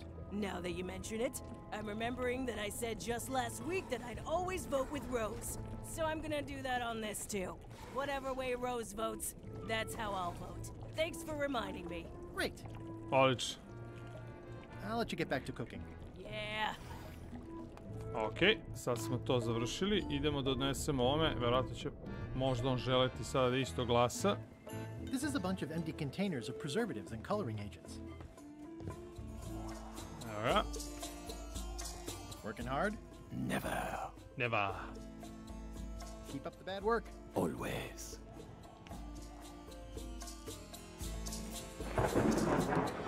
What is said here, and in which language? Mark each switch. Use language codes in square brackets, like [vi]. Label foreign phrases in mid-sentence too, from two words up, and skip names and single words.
[en] Now that you mention it, I'm remembering that I said just last week that I'd always vote with Rose. So I'm gonna do that on this too. Whatever way Rose votes, that's how I'll vote. Thanks for reminding me. Great. [sr] Odlično. [en] I'll let you get back to cooking. Yeah. [sr] Ok, sad smo to završili. Idemo da odnesemo ovome. Vjerojatno će možda on želeti sada da isto glasa. [en] This is a bunch of empty containers of preservatives and coloring agents. [sr] Evo ga. [en] Working hard? Never. Never. Keep up the bad work. Always.